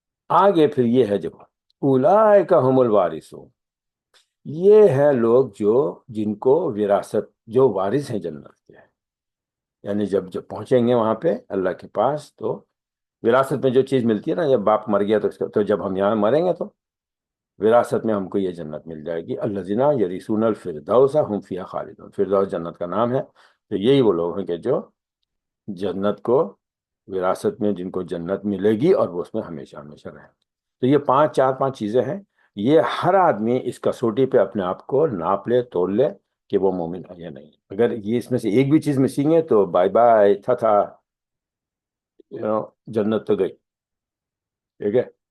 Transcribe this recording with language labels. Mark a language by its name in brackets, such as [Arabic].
[Urdu] آگے پھر یہ ہے جو [Arabic] اولئک هم الوارثون، [Urdu] یہ ہے لوگ جن کو وراثت، جو وارث ہیں جنت کے. یعنی جب پہنچیں گے وہاں پہ اللہ کے پاس تو وراثت میں جو چیز ملتی ہے نا، جب باپ مر گیا تو جب ہم یہاں مریں گے تو وراثت میں ہم کو یہ جنت مل جائے گی. [Arabic] الذین یرثون الفردوس هم فیہا خالدون. [Urdu] فردوس جنت کا نام ہے. تو یہی وہ لوگ ہیں کہ جو جنت کو وراثت میں، جن کو جنت ملے گی اور وہ اس میں ہمیشہ ہمیشہ رہیں. تو یہ چار پانچ چیزیں ہیں. یہ ہر آدمی اس کسوٹی پہ اپنے آپ کو ناپ لے، تول لے کہ وہ مومن ہے یا نہیں. اگر یہ اس میں سے ایک بھی چیز مسنگ ہے تو بائی بائی تھا جنت تو گئی. ٹھیک ہے.